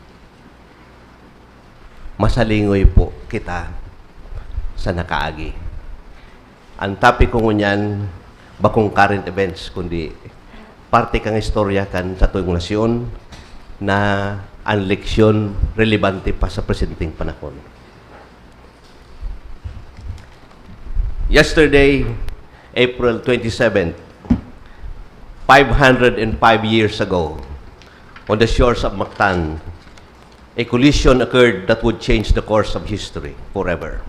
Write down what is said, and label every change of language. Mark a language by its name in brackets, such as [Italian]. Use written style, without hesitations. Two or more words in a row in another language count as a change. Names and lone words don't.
[Bikol] Masalingoy po kita sa nakaagi. Ang topic ko ngunyan, bakong [English] current events, [Bikol] kundi parte kang istorya kan sa tuwing nasyon na ang leksyon relevante pa sa presenteng panahon. [English] Yesterday, April 27th, 505 years ago, on the shores of Mactan, a collision occurred that would change the course of history forever.